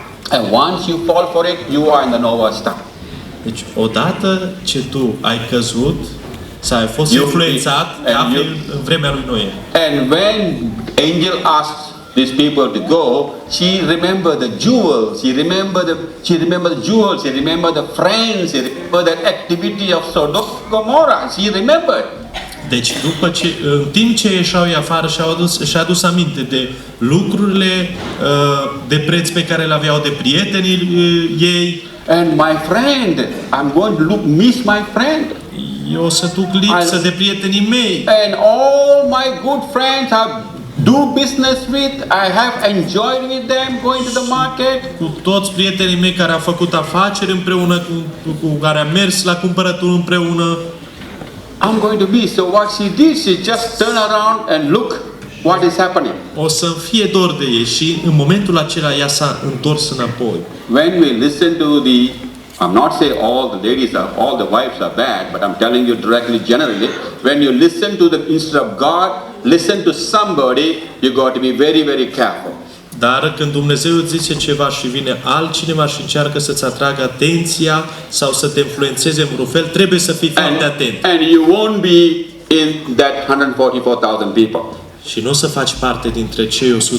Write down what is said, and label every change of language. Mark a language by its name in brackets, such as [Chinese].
[English] And once you fall for it, you are in the Noah's time. [Romanian] Deci, odată ce tu ai căzut, sau ai fost [English] You- [Romanian] influențat, te [English] and [Romanian] afli [English] you- [Romanian] în vremea lui Noe. [English] And when angel asked these people to go, she remembered the jewels, she remembered the jewels, she remembered the friends, she remembered the activity of Sodom and Gomorrah. She remembered. [Romanian] Deci, după ce, în timp ce ieșeau ei afară și-a adus aminte de lucrurile de preț pe care le aveau, de prietenii ei, [English] And my friend, I'm going to miss my friend. [Romanian] eu o să duc lipsă de prietenii mei. [English] And all my good friends I do business with, I have enjoyed with them going to the market. [Romanian] Cu toți prietenii mei care au făcut afaceri împreună, cu care am mers la cumpărături împreună. [English] I'm going to be. So what she did, she just turned around and look what is happening. [Romanian] O să fie dor de ei și în momentul acela ea s-a întors înapoi. [English] When we listen to I'm not saying all the wives are bad, but I'm telling you directly, generally, when you listen to instead of God, listen to somebody, you got to be very, very careful. [Romanian] Dar când Dumnezeu îți zice ceva și vine altcineva și încearcă să-ți atragă atenția sau să te influențeze în vreun fel, trebuie să fii foarte atent. [English] And you won't be in that 144,000 people. [Romanian] Și nu o să faci parte dintre cei 144.000.